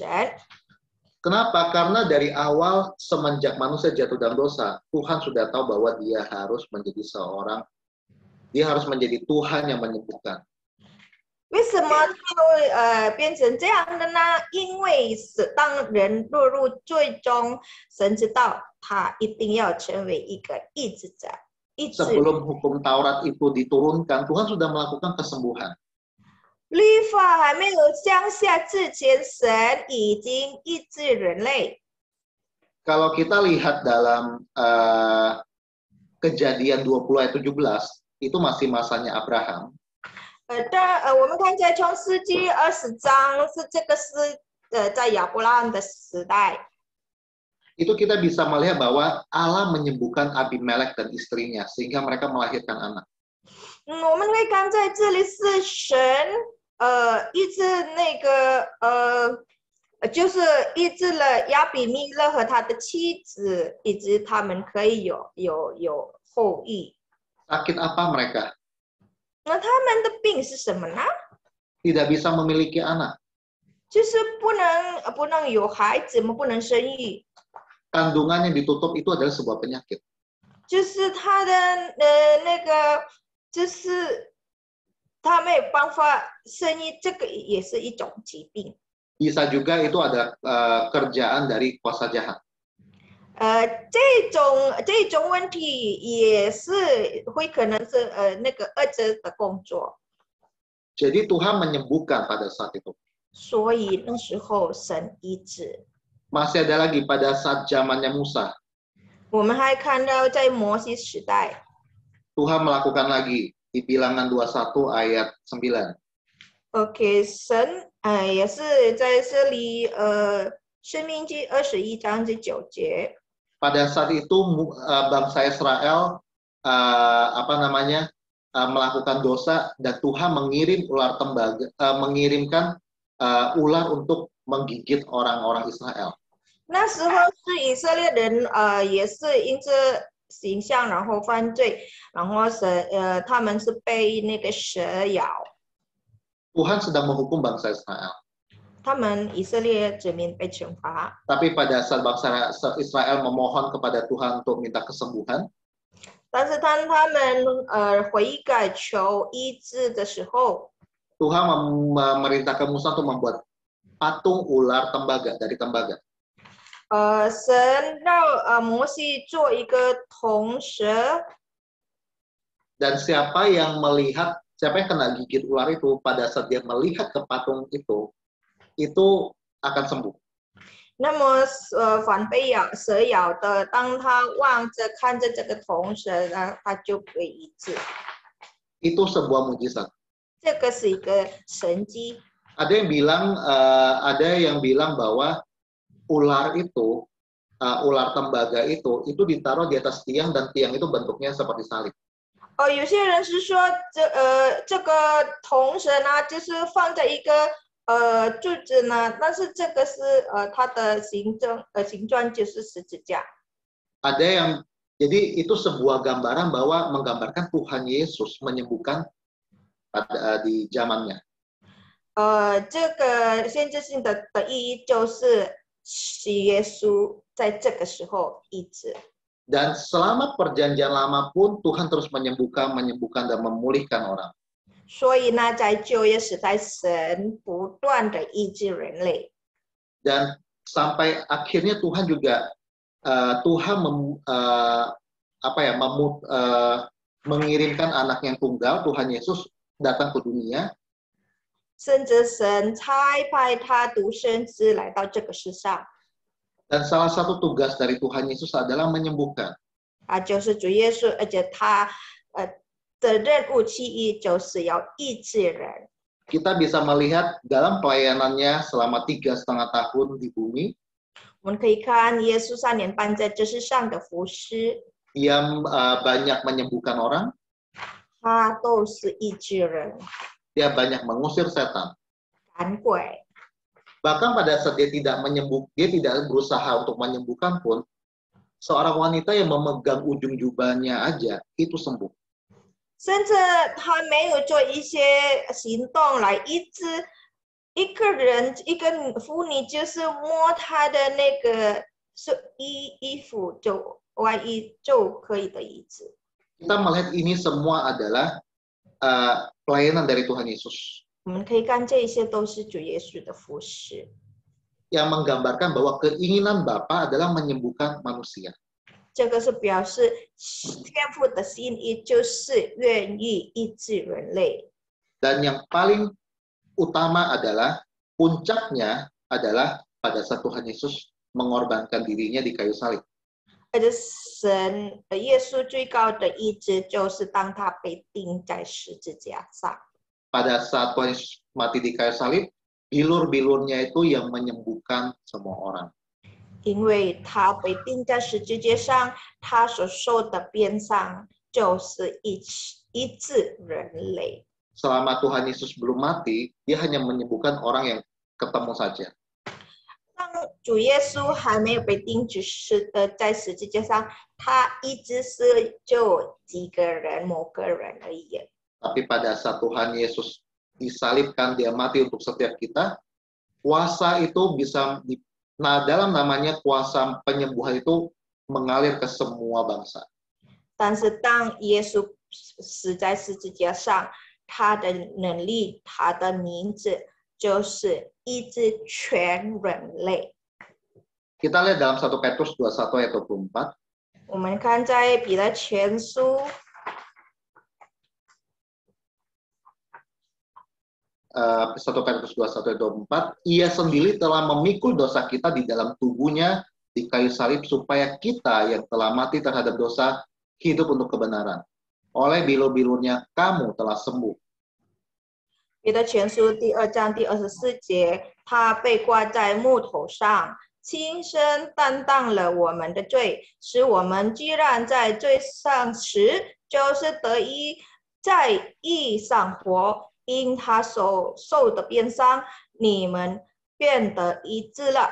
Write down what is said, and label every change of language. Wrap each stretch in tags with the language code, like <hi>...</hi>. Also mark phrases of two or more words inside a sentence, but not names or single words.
<id>Kenapa? Karena dari awal semenjak manusia jatuh dalam dosa, Tuhan sudah tahu bahwa dia harus menjadi Tuhan yang menyembuhkan.</id> <zh>为什么会变成这样的呢？因为当人落入最终，神知道他一定要成为一个医治者。医治。</zh> <id>Sebelum hukum Taurat itu diturunkan, Tuhan sudah melakukan kesembuhan.</id> <zh>律法还没有降下之前，神已经医治人类。</zh> <id>Kalau kita lihat dalam Kejadian 20 ayat 17, itu masih masanya Abraham.</id> <zh>我们看在创世纪20章，这个是在亚伯拉罕的时代。</zh> <id>Itu kita bisa melihat bahwa Allah menyembuhkan Abimelek dan istrinya sehingga mereka melahirkan anak.</id> <zh>我们可以看在这里是神医治那个就是医治了亚比米勒和他的妻子，以及他们可以有后裔。</zh> <id>Sakit apa mereka?</id> <zh>那他们的病是什么呢？</zh> <id>Tidak bisa memiliki anak.</id> <zh>就是不能有孩子，不能生育。</zh> <id>Kandungan yang ditutup itu adalah sebuah penyakit.</id> <zh>就是他的那个，就是他没有办法生育，这个也是一种疾病。</zh> <id>Bisa juga itu adalah kerjaan dari kuasa jahat.</id> <zh>这种问题也是会可能是那个恶者的工作。</zh> <id>Jadi Tuhan menyembuhkan pada saat itu.</id> <zh>所以那时候神医治。</zh> <id>Masih ada lagi pada saat zamannya Musa.</id> <zh>我们还看到在摩西时代，</zh> <id>Tuhan melakukan lagi di Bilangan 21 ayat 9.</id> <zh>OK， 神也是在这里申命记21章第9节。</zh> <id>Pada saat itu bangsa Israel melakukan dosa dan Tuhan mengirimkan ular untuk menggigit orang-orang Israel.</id> <zh>那时候是以色列人也是因着形象然后犯罪，然后他们是被那个蛇咬。</zh> <id>Tuhan sedang menghukum bangsa Israel.</id> <zh>他们以色列子民被惩罚。</zh> <id>Tapi pada saat bangsa Israel memohon kepada Tuhan untuk minta kesembuhan,</id> <zh>但是当他们悔改求医治的时候，</zh> <id>Tuhan memerintahkan Musa untuk membuat patung ular tembaga dari tembaga.</id> <zh>神让摩西做一个铜蛇，</zh> <id>Dan siapa yang kena gigit ular itu, pada saat dia melihat ke patung itu akan sembuh.</id> <zh>那么反被蛇咬的，当他望着看着这个铜蛇呢，他就可以医治。</zh> <id>Itu sebuah mujizat.</id> <zh>这个是一个神迹。</zh> <id>Ada yang bilang bahwa ular itu, ular tembaga itu ditaruh di atas tiang dan tiang itu bentuknya seperti salib.</id> <zh>有些人是说这个铜蛇呢，就是放在一个柱子呢，但是这个是它的形状就是十字架。</zh> <id>Ada yang jadi itu sebuah gambaran bahwa menggambarkan Tuhan Yesus menyembuhkan di zamannya.</id> <zh>这个先知性的意义就是耶稣在这个时候医治。</zh> <id>Dan selama perjanjian lama pun Tuhan terus menyembuhkan dan memulihkan orang.</id> <zh>所以呢，在旧约时代，神不断的医治人类。</zh> <id>Dan sampai akhirnya Tuhan juga mengirimkan anak yang tunggal, Tuhan Yesus datang ke dunia.</id> <zh>甚至神差派他独生子来到这个世上。</zh> <id>Dan salah satu tugas dari Tuhan Yesus adalah menyembuhkan.</id> <zh>就是主耶稣，而且他的任务之一就是要医治人。</zh> <id>Kita bisa melihat dalam pelayanannya selama 3,5 tahun di bumi.</id> <zh>我们可以看耶稣3年半在这世上的服侍，</zh> <id>Dia banyak menyembuhkan orang.</id> <zh>他都是医治人，</zh> <id>Dia banyak mengusir setan.</id> <zh>赶鬼。</zh> <id>Bahkan pada saat dia tidak berusaha untuk menyembuhkan pun, seorang wanita yang memegang ujung jubahnya aja itu sembuh.</id> <zh>甚至他没有做一些行动来医治一个人，一个妇女就是摸她的那个衣服外衣就可以的医治。</zh> <id>Kita melihat ini semua adalah pelayanan dari Tuhan Yesus.</id> <zh>我们可以看这些都是主耶稣的服侍，</zh> <id>Yang menggambarkan bahwa keinginan Bapa adalah menyembuhkan manusia.</id> <zh>这个是表示天父的心意就是愿意医治人类。</zh> <id>Dan yang paling utama adalah, puncaknya adalah pada saat Tuhan Yesus mengorbankan dirinya di kayu salib.</id> <zh>而且耶稣最高的医治就是当他被钉在十字架上。</zh> <id>Pada saat Tuhan Yesus mati di kayu salib, bilur-bilurnya itu yang menyembuhkan semua orang.</id> <zh>因为他被钉在十字架上，他所受的鞭伤就是医治人类。</zh> <id>Selama Tuhan Yesus belum mati, dia hanya menyembuhkan orang yang ketemu saja.</id> <zh>当主耶稣还没有被钉在十字架上，他一直是就几个人、某个人而已。</zh> <id>Tapi pada saat Tuhan Yesus disalibkan, dia mati untuk setiap kita, kuasa itu dalam namanya kuasa penyembuhan itu mengalir ke semua bangsa.</id> <zh>但是当耶稣死在十字架上，他的能力，他的名字就是医治全人类。</zh> <id>Kita lihat dalam 1 Petrus 21 ayat 24.</id> <zh>我们看在彼得前书。</zh> <id>1 Petrus 21 ayat 24, ia sendiri telah memikul dosa kita di dalam tubuhnya di kayu salib supaya kita yang telah mati terhadap dosa hidup untuk kebenaran. Oleh bilur-bilurnya kamu telah sembuh.</id> <zh>彼得前书第2章第24节，他被挂在木头上，亲身担当了我们的罪，使我们既然在罪上死，就是得以在义上活。因他所受的鞭伤，你们变得医治了。</zh>